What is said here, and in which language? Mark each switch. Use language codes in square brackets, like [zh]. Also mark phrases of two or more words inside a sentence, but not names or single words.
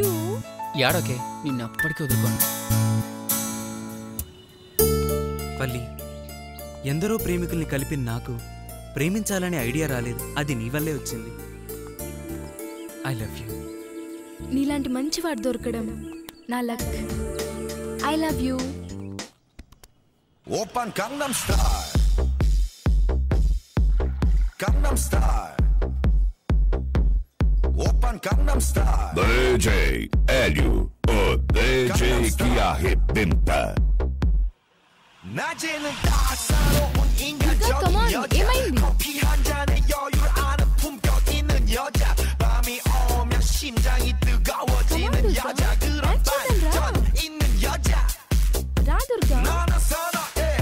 [te] యాడోకే, నిన్ను అప్పటికి వదులుకోను. పల్లి, ఎందరో ప్రేమికుల్ని కలిపి నాకు ప్రేమించాలనే ఐడియా రాలేదు. అది నీ వల్లే వచ్చింది. [en] I love you. [te] నీలాంటి మంచివాడు దొరకడం నా లక్. [en] I love you. [ko] Open Gangnam Style. Gangnam Style. Open Gangnam Style. [pt] DJ Hélio, o DJ que arrebenta. [ko] 낮에는 따사로운 인간적인 여자. 커피 한 잔에 여유를 아는 품격 있는 여자. 밤이 오면 심장이 뜨거워지는 여자. 그런 반전 있는 여자. 너는 선호